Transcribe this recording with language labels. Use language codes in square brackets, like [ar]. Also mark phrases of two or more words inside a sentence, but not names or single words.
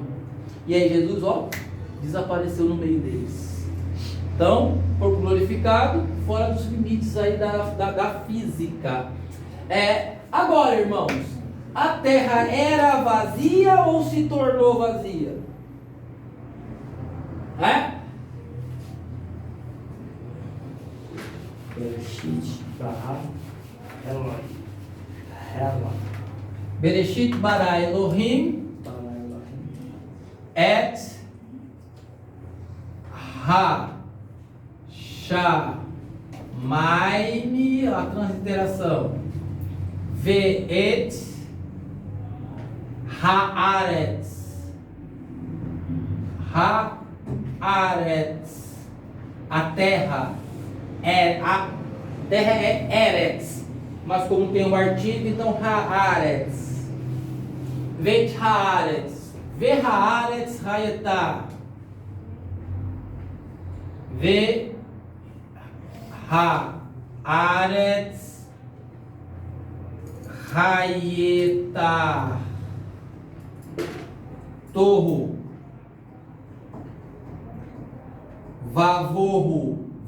[pt] E aí Jesus, desapareceu no meio deles. Então, corpo glorificado, fora dos limites aí da física. Agora, irmãos, a terra era vazia ou se tornou vazia? [he] בראשית ברא בראשית ברא אלהים את השמים, [pt] a transliteração, [he] ve'et haaretz, [pt] a terra é eretz, mas como tem um artigo, então haaretz, [he] ואת הארץ והארץ היתה, והארץ היתה תהו ובהו,